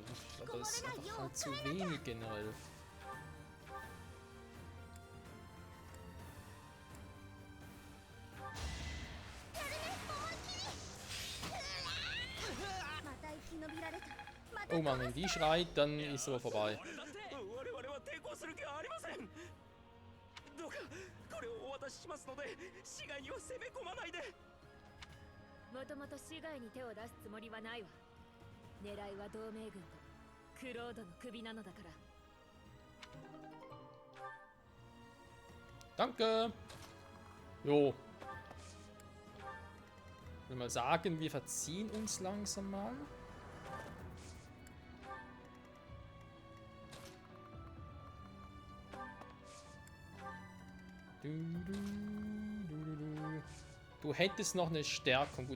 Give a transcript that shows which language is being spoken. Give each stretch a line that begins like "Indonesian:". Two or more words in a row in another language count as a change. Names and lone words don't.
German: Aber das ist einfach halt zu wenig generell. Oh Mann, wenn die schreit, dann ist es aber vorbei.
Japanese: もともと市外に手を出すつもりはないわ。狙いは同盟軍とクロードの首なのだから。
German: Danke! Jo. Ich will mal sagen, wir verziehen uns langsam mal. Du hättest noch eine Stärkung.